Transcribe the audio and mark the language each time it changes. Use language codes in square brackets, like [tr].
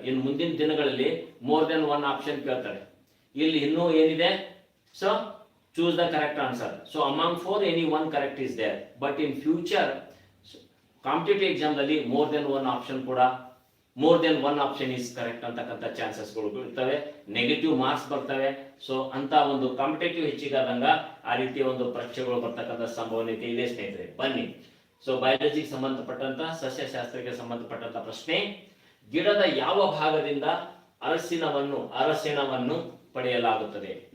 [kn] ಇನ್ನು ಮುಂದಿನ ದಿನಗಳಲ್ಲಿ [en] more than 1 option [kn] ಕೇಳ್ತಾರೆ. ಇಲ್ಲಿ ಇನ್ನೂ ಏನಿದೆ? So [en] choose the correct answer. So among 4 any one correct is there, but in future competitive exam ದಲ್ಲಿ more than one option ಕೂಡ more than one option is correct [kn] ಅಂತಕ್ಕಂಥ ಚಾನ್ಸಸ್ಗಳು ಇರ್ತವೆ, ನೆಗೆಟಿವ್ ಮಾರ್ಕ್ಸ್ ಬರ್ತವೆ. So ಅಂತ ಒಂದು ಕಾಂಪಿಟೇಟಿವ್ ಹೆಚ್ಚಿಗಾದಂಗ ಆ ರೀತಿಯ ಒಂದು ಪರೀಕ್ಷೆಗಳು ಬರ್ತಕ್ಕಂಥ ಸಂಭವನೀಯತೆ ಇದೆ ಸ್ನೇಹಿತರೆ. ಬನ್ನಿ, ಸೊ ಬಯಾಲಜಿಗೆ ಸಂಬಂಧಪಟ್ಟಂತ ಸಸ್ಯಶಾಸ್ತ್ರಕ್ಕೆ ಸಂಬಂಧಪಟ್ಟಂತ ಪ್ರಶ್ನೆ, ಗಿಡದ ಯಾವ ಭಾಗದಿಂದ ಅರಸಿಣವನ್ನು ಪಡೆಯಲಾಗುತ್ತದೆ?